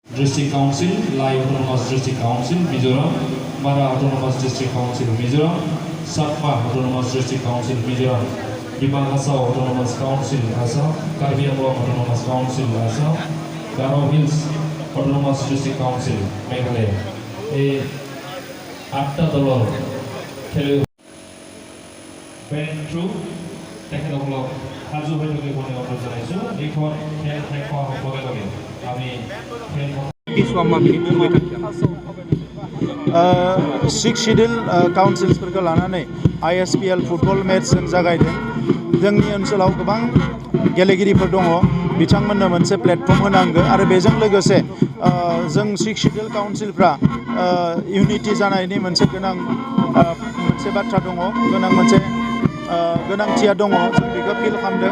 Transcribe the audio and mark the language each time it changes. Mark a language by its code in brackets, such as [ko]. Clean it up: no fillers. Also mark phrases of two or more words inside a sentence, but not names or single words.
[en] District Council, Lai Autonomous District Council, Mizoram, Mara Autonomous District Council, Mizoram, Satma Autonomous District Council, Mizoram, Diman Hasao Autonomous Council, Assam, Karbi Anglong Autonomous Council, Assam, Garo Hills Autonomous District Council, Meghalaya. [as] এই 8টা দলৰ খেলুৱৈ বেন্ট্ৰু তেখেতসকলক সাজু হৈ থাকিবলৈ অনুৰোধ জনাইছোঁ। এইখন খেল শেষ হোৱাৰ লগে লগে আমি খেলখন [en] six schedule [brx] काउन्सिल्सफोरखौ लानानै ISPL [en] football match [brx] जों जागायदों। जोंनि ओनसोलाव गोबां गेलेगिरिफोर दङ, बिथांमोननो मोनसे प्लेटफर्म होनांगौ आरो बेजों लोगोसे जों [en] six schedule [brx] काउन्सिलफ्रा इउनिटि जानायनि मोनसे गोनां मोनसे बाथ्रा दङ, गोनांथिया दङ, जों बेखौ फिल खालामदों।